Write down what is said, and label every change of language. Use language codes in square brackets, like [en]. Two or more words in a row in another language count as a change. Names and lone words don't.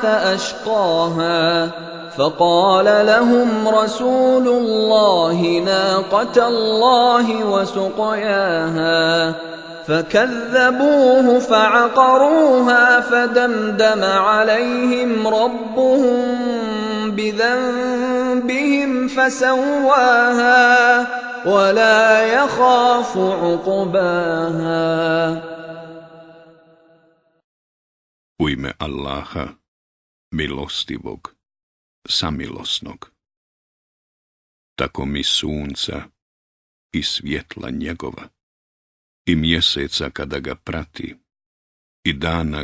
[ar] أشقاها فقال لهم رسول الله ناقة الله وسقياها فكذبوه فعقروها فدمدم عليهم ربهم بذنبهم فسواها ولا يخاف عقباها. [bs] U ime Allaha, milostivog, samilosnog. Tako mi sunca i svjetla njegova, i mjeseca kada ga prati, i dana